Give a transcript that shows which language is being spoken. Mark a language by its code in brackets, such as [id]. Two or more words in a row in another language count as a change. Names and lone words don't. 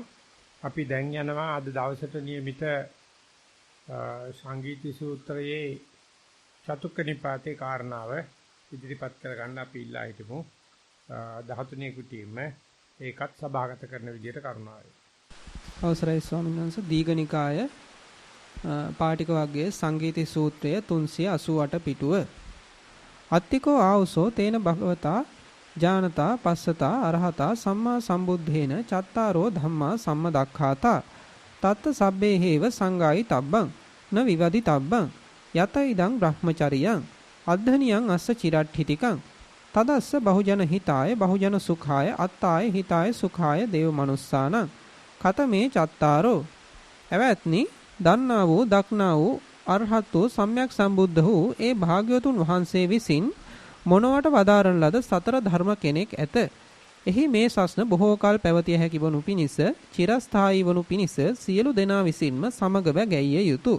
[si] අපි දැන් යනවා අද දවසට નિયમિત සංගීති සූත්‍රයේ චතුක්ක නිපාතේ කාරණාව ඉදිරිපත් කරගන්න අපි ඉල්ලා හිටමු. 13 කුටීම ඒකත් සභාගත කරන විදිහට කරුණාවෙන්. අවසරයි ස්වාමීන් වහන්සේ. දීඝනිකාය පාටික වර්ගයේ සංගීති සූත්‍රය 388 පිටුව. [pi] අත්තිකෝ ආවසෝ තේන භගවතා ඥානතා පස්සතා අරහතා සම්මා සම්බුද්ධේන චත්තාරෝ ධම්මා සම්මදක්ඛාතා තත්ත සබ්බේ හේව සංගායි තබ්බං න විවදි තබ්බං යත ඉදං බ්‍රහ්මචරියං අද්ධනියං අස්ස චිරට්ඨිතිකං තදස්ස බහුජන හිතාය බහුජන සුඛාය අත්තාය හිතාය සුඛාය දේව මනුස්සානං කතමේ චත්තාරෝ. [si] එවත්නි දන්නා වූ දක්නා වූ අරහත් වූ සම්්‍යක් සම්බුද්ධ වූ ඒ භාග්‍යවතුන් වහන්සේ විසින් මොනවට වදාරන ලද සතර ධර්ම කෙනෙක් ඇත. එහි මේ සස්න බොහෝ කල පැවතිය හැකි වනු පිණිස චිරස්ථායී වනු පිණිස සියලු දෙනා විසින්ම සමගව ගැයිය යුතුය.